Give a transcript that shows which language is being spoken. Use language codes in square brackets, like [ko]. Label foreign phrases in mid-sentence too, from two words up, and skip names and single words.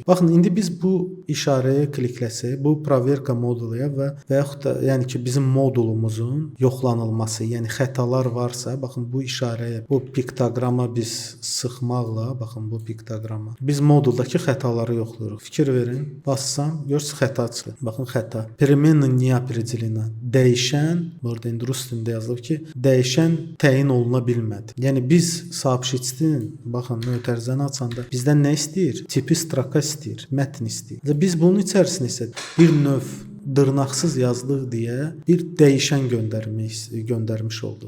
[az] Baxın, indi biz bu işarəyə klikləsək, bu proverka moduluya və yaxud da yəni ki bizim modulumuzun yoxlanılması, yəni xətalar varsa, baxın bu işarəyə, bu piktoqrama biz sıxmaqla, baxın bu piktoqrama biz moduldakı xətaları yoxlayırıq. Fikir verin, bassam, görürsüz xəta çıxır. Baxın xəta. [ru] Переменная не определена. [az] Dəyişən, burada indi rus dilində yazılıb ki, dəyişən təyin oluna bilmədi. Yəni biz сообществinin, baxın, mötərizəni açanda bizdən nə istəyir? Tipi stroka istəyir, mətn istəyir. Və biz bunun içərisində isə bir növ dırnaqsız yazdıq deyə bir dəyişən göndərmiş oldu.